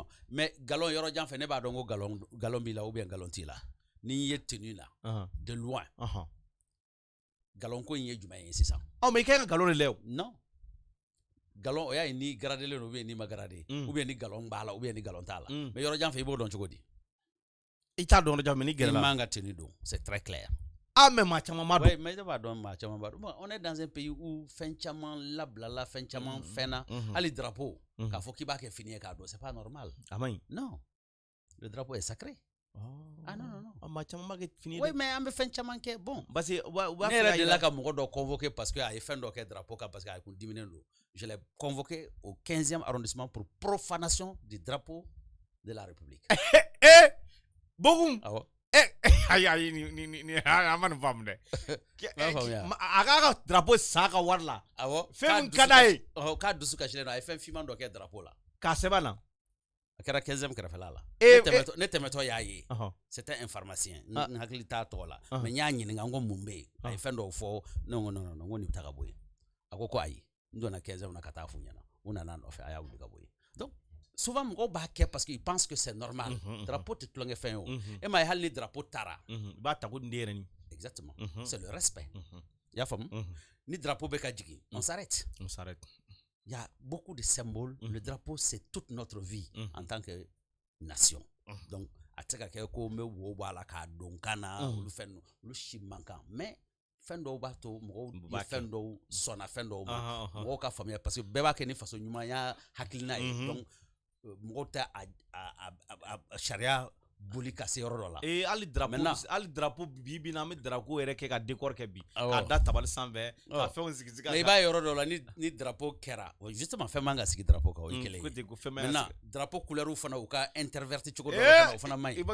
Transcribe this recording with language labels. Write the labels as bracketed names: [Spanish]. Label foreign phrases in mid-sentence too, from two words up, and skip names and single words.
[Bambara] mais galon yɔrɔ jan fɛ ne b'a dɔn ko galon b'i la [French] ou bien [Bambara] galon t'i la n'i ye teni la [French] de loin [Bambara] galon ko in ye jumɛn ye sisan mais i ka galon de lɛ non galon o y'a ye ni garadelen [French] ou bien [Bambara] ni ma garade [French] ou bien [Bambara] ni galon b'a la [French] ou bien [Bambara] ni galon t'a la mais yɔrɔ jan fɛ i b'o dɔn cogo di i t'a dɔn yɔrɔ jan mais ni gɛrɛla i man ka teni don [French] c'est très clair [Bambara] mais maa caman ma don mais ne b'a dɔn maa caman b'a dɔn [French] on est dans un pays où [Bambara] fɛn caman labilala fɛn caman fɛnna hali drapeau k'a fɔ k'i b'a kɛ fini ye k'a dɔn [French] c'est pas normal [Bambara] a man ɲi [French] non le drapeau est sacré non [Bambara] maa caman b'a kɛ fini ye [French] oui mais [Bambara] an bɛ fɛn caman kɛ bon [French] parce que [Bambara] ne yɛrɛ delila ka mɔgɔ dɔ convoquer [French] parce que [Bambara] a ye fɛn dɔ kɛ drapeau kan [French] parce que [Bambara] a kun diminen don [French] je l'ai convoqué au 15e arrondissement pour profanation du drapeau de la République [Bambara] Bogun awɔ ayi ni a ma nin faamu dɛ a k'a ka drapeau san a ka wari la awɔ fɛn min ka d'a ye k'a dusu kasilen don a ye fɛn finman dɔ kɛ drapeau la k'a sɛbɛn na a kɛra 15e kɛrɛfɛla la ne tɛmɛtɔ y'a ye [French] c'était un pharmacien [Bambara] n hakili t'a tɔgɔ la mais n y'a ɲininka n ko mun bɛ yen a ye fɛn dɔw fɔ ne ko non n ko nin bɛ taa ka bɔ yen a ko ayi n donna 15e na ka taa f'u ɲɛna u nana nɔfɛ a y'a wuli ka bɔ yen [French] donc souvent [Bambara] mɔgɔw b'a kɛ [French] parce qu'ils pensent que c'est normal [Bambara] drapeau tɛ tulonkɛ fɛn ye o e m'a ye hali ni drapeau taara i b'a ta ko nin de yɛrɛ ni [French] exactement c'est le respect [Bambara] i y'a faamu ni drapeau bɛ ka jigin [French] on s'arrête il y a beaucoup de symboles le drapeau c'est toute notre vie en tant que nation donc [Bambara] a tɛ se ka kɛ ko n bɛ wo bɔ a la k'a don kan na olu fɛn ninnu olu si man kan mais fɛn dɔw b'a to mɔgɔw ye fɛn dɔw sɔnna fɛn dɔw ma mɔgɔw ka faamuya [French] parce que [Bambara] bɛɛ b'a kɛ ni faso ɲumanya hakilina ye donc mɔgɔw tɛ a sariya boli ka se yɔrɔ dɔ la hali drapeau bi bi na an bɛ drapeau yɛrɛ kɛ ka décor kɛ bi k'a da tabali sanfɛ ka fɛnw sigi mais i b'a ye yɔrɔ dɔ la ni drapeau kɛra justement fɛn man ka sigi drapeau kan o ye kelen ye maintenant drapeau couleur fana u ka interverti cogo dɔ la o fana man ɲi